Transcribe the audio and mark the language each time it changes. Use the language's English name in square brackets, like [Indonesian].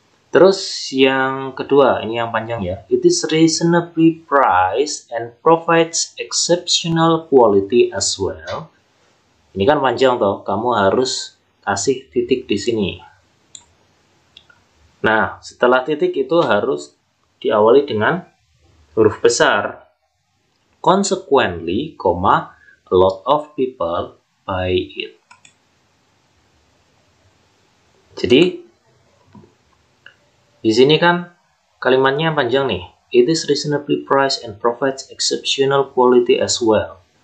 [Indonesian] Terus yang kedua, ini yang panjang ya. [English] It is reasonably priced and provides exceptional quality as well. [Indonesian] Ini kan panjang toh, kamu harus kasih titik di sini. Nah, setelah titik itu harus diawali dengan huruf besar. [English] Consequently, a lot of people buy it. [Indonesian] Jadi, di sini kan kalimatnya panjang nih. [English] It is reasonably priced and provides exceptional quality as well.